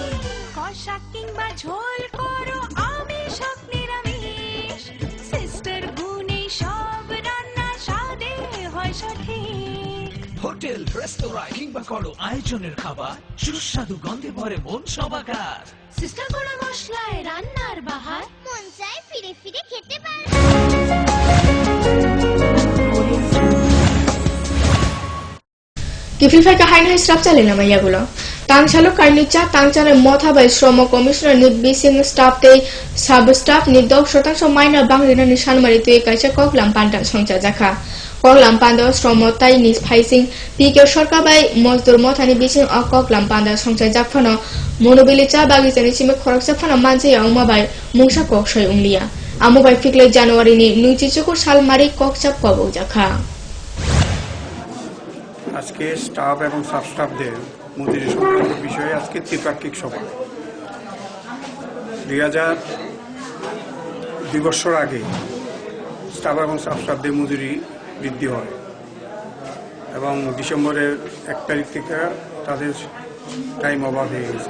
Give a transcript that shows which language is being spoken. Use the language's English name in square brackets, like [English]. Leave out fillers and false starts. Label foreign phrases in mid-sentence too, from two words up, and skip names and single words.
[Bangla] কষা কিংবা ঝোল করো আমিষ হোক নিরামিষ, সিস্টার গুণে সব রান্না স্বাদে হয় সঠিক। হোটেল রেস্তোরাঁ কিংবা করো আয়োজনের খাবার সুস্বাদু গন্ধে ভরে মন সবাকার। সিস্টার গুঁড়ো মশলায় রান্নার বাহার, মন চায় ফিরে ফিরে খেতে পারে। Kifilfai ka hain hai strap chale na maya gulo. [Kok Borok] Tangchalo karnicha tangchane motha bai shromo commissioner ni bising staff te sub staff ni dok shotangso minor bangrina ni shanmari te kaisa koklam pantan songcha jakha. Koklam panda shromo tai ni phaising pike sarkar bai mojdur motha ni bising a koklam panda songcha jakphano monobili cha bagisa ni sime khoroksa phano manje ya uma bai mungsa koksoi unglia. Amu bai fikle January ni nuichichukur salmari kokchap kobo jakha. [Bangla] আজকে স্টাফ এবং সাব স্টাফদের মজুরি সংক্রান্ত বিষয়ে আজকে ত্রিপাক্ষিক সভা। 2002 বছর আগে স্টাফ এবং সাব স্টাফদের মজুরি বৃদ্ধি হয় এবং ডিসেম্বরের 1 তারিখ থেকে তাদের [English] time over [Bangla] হয়ে গেছে।